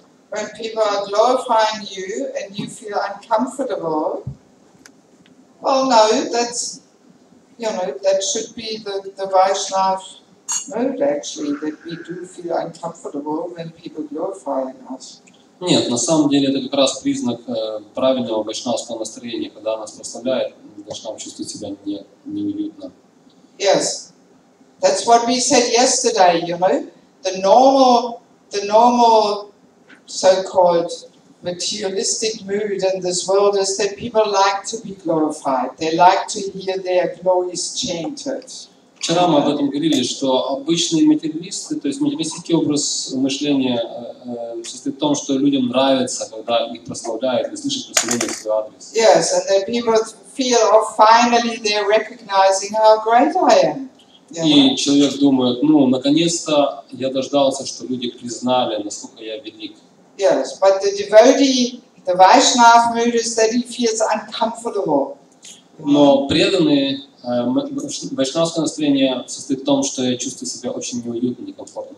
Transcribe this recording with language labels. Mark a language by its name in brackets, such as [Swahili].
[English] When people are glorifying you and you feel uncomfortable, well, no, that's, that should be the Vaishnava mode, actually, that we do feel uncomfortable when people glorify us. [Russian] Нет, на самом деле это как раз признак правильного вайшнавского настроения, когда нас прославляет, вайшнав чувствует себя неуютно. [English] Yes, that's what we said yesterday, the normal so-called materialistic mood in this world is that people like to be glorified. They like to hear their glories chanted. [Russian] Вчера мы об этом говорили, что обычные материалисты, то есть материалистический образ мышления состоит в том, что людям нравится, когда их прославляют и слышат прославление в свой адрес. [English] Yes, and then people feel, oh, finally they're recognizing how great I am. [Russian] И человек думает, наконец-то я дождался, что люди признали, насколько я велик. [English] Yes, but the devotee, the Vaishnava mood is that he feels uncomfortable. [Russian] Но преданные, вайшнавское настроение состоит в том, что я чувствую себя очень неуютно, некомфортно.